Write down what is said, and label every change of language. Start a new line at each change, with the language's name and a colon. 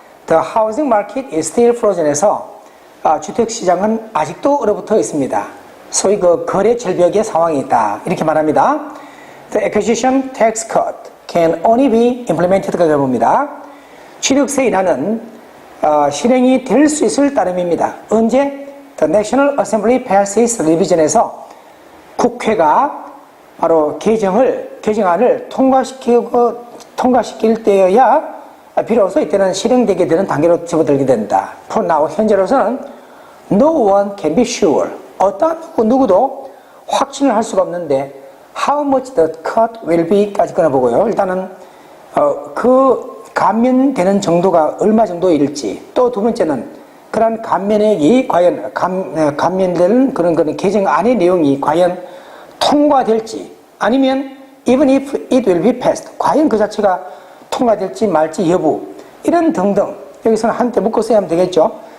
English: The housing market is still frozen에서
Korean: 주택시장은 아직도 얼어붙어 있습니다. 소위 그 거래 절벽의 상황이 있다. 이렇게 말합니다.
English: The acquisition tax cut can only be implemented가
Korean: 되어봅니다. 취득세 인하는 실행이 될 수 있을 따름입니다. 언제?
English: The National Assembly passes revision
Korean: 에서 국회가 바로 개정안을 통과시킬 때여야 비로소 이때는 실행되게 되는 단계로 접어들게 된다.
English: For now,
Korean: 현재로서는
English: no one can be sure.
Korean: 어떤 누구도 확신을 할 수가 없는데
English: how much the cut will be
Korean: 까지 끊어보고요. 일단은 그 감면되는 정도가 얼마 정도일지, 또 두 번째는 그런 감면액이 과연 감면되는 그런 개정안의 내용이 과연 통과될지, 아니면
English: even if it will be passed,
Korean: 과연 그 자체가 통과될지 말지 여부, 이런 등등, 여기서는 한때 묶어 써야 하면 되겠죠.